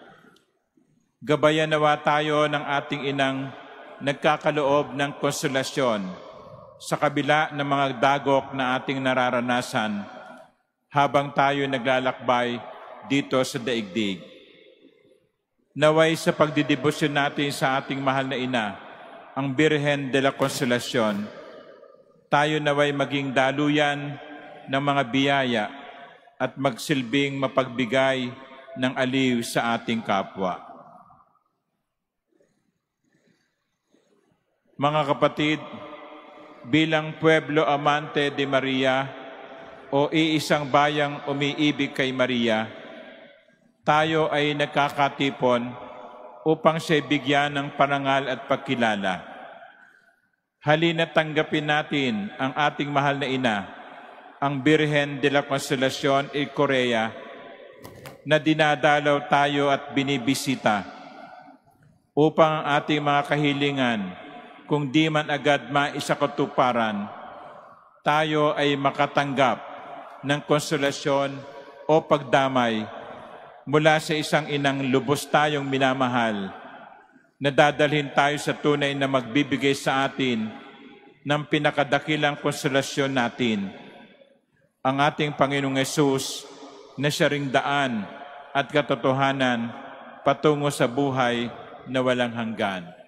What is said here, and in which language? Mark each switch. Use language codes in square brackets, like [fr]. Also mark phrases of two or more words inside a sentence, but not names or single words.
[tl] Gabayan nawa tayo ng ating inang nagkakaloob ng konsolasyon sa kabila ng mga dagok na ating nararanasan habang tayo naglalakbay dito sa daigdig. Naway sa pagdidebosyon natin sa ating mahal na ina, ang Birhen de la Consolacion, tayo naway maging daluyan ng mga biyaya at magsilbing mapagbigay ng aliw sa ating kapwa. Mga kapatid, bilang [es] Pueblo Amante de Maria [tl] o iisang bayang umiibig kay Maria, tayo ay nagkakatipon upang siya bigyan ng parangal at pagkilala. Halina tanggapin natin ang ating mahal na ina, ang Birhen de la Consolacion y Correa, na dinadalaw tayo at binibisita upang ang ating mga kahilingan, kung di man agad maisakatuparan, tayo ay makatanggap ng konsolasyon o pagdamay mula sa isang inang lubos tayong minamahal, na dadalhin tayo sa tunay na magbibigay sa atin ng pinakadakilang konsolasyon natin, ang ating Panginoong Hesus, na siya ring daan at katotohanan patungo sa buhay na walang hanggan.